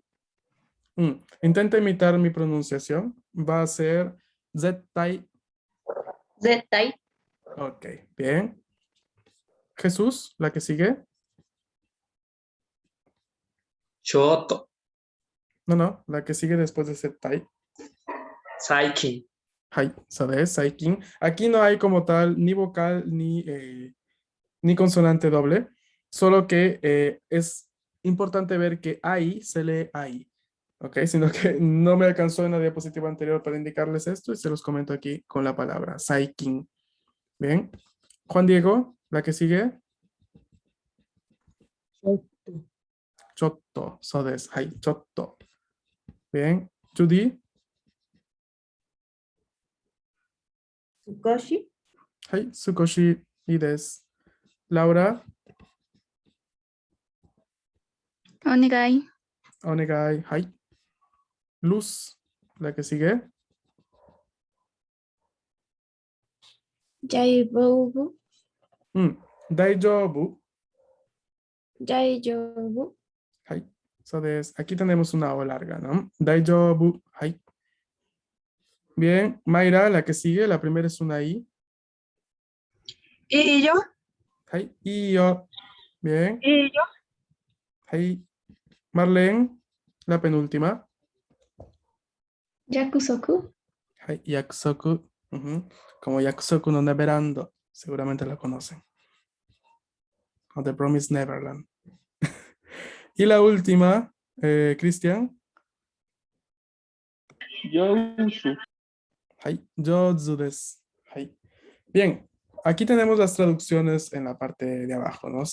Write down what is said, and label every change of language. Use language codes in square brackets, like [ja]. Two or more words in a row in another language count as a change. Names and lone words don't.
[es] Intenta imitar mi pronunciación. Va a ser zetai. Zetai. Ok, bien. Jesús, la que sigue. Shoto. No, la que sigue después de zetai. Saikin. Hai, ¿sabes? Saikin. Aquí no hay como tal ni vocal ni consonante doble, solo que es importante ver que ahí se lee ahí. ¿ok? Sino que no me alcanzó en la diapositiva anterior para indicarles esto y se los comento aquí con la palabra saikin. Bien. Juan Diego, la que sigue. Chotto. Chotto, [ja] so des. Hai, chotto. Bien. Judy. [es] Tsukoshi. [ja] Hai, sukoshi [es] y des. Laura. Onegai. [ja] Onegai. Hai. [es] Luz, la que sigue. Jaibobu. Daijoubu. Jaijobu. [ja] Hai. So des. [es] Aquí tenemos una O larga, ¿no? [ja] Daijoubu. Hai. Bien. [es] Mayra, la que sigue. La primera es una I. ¿Y yo? [ja] Hai. Iyo. Bien. [es] ¿Y yo? Hai. Marlene, la penúltima. Yakusoku. [ja] Hai. Yakusoku. [es] Como Yakusoku no Neverando. Seguramente la conocen. O The Promised Neverland. Y la última, Cristian. Yousu. Hai. [ja] Jozu desu. Hai. [es] Bien. Aquí tenemos las traducciones en la parte de abajo, ¿no?